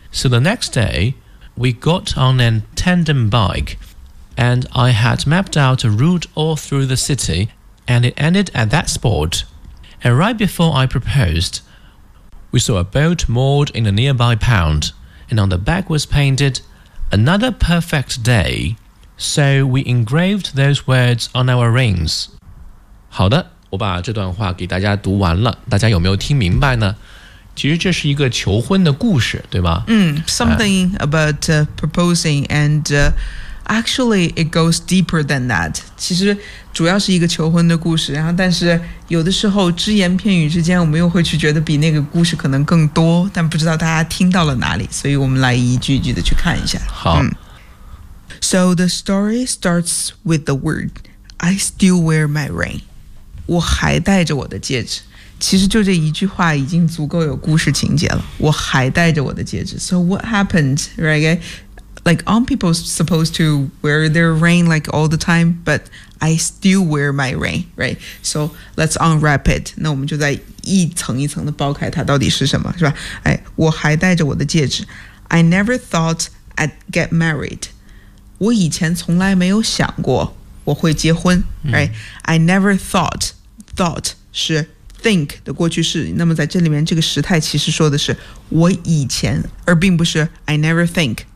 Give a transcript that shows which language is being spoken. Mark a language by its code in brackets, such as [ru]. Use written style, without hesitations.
[en] So the next day, we got on a tandem bike, and I had mapped out a route all through the city, and it ended at that spot. And right before I proposed, we saw a boat moored in a nearby pond, and on the back was painted, Another perfect day. So we engraved those words on our rings. [zh] 好的，我把这段话给大家读完了，大家有没有听明白呢？其实这是一个求婚的故事，对吧？ [en] Something about proposing and actually it goes deeper than that. [zh] 其实主要是一个求婚的故事，然后但是有的时候只言片语之间我们又会去觉得比那个故事可能更多，但不知道大家听到了哪里，所以我们来一句一句的去看一下。好。 [en] So the story starts with the word, I still wear my ring. [zh] 我还戴着我的戒指。其实就这一句话已经足够有故事情节了。我还戴着我的戒指。 [en] So what happened, right? Like, aren't people supposed to wear their ring like all the time? But I still wear my ring, right? So let's unwrap it. [zh] 那我们就在一层一层的剥开它到底是什么，是吧？哎，我还戴着我的戒指。 [en] I never thought I'd get married. [zh] 我以前从来没有想过我会结婚、 [en] I never thought [zh] 是 think 的过去式，那么在这里面这个时态其实说的是我以前，而并不是 [en] I never think。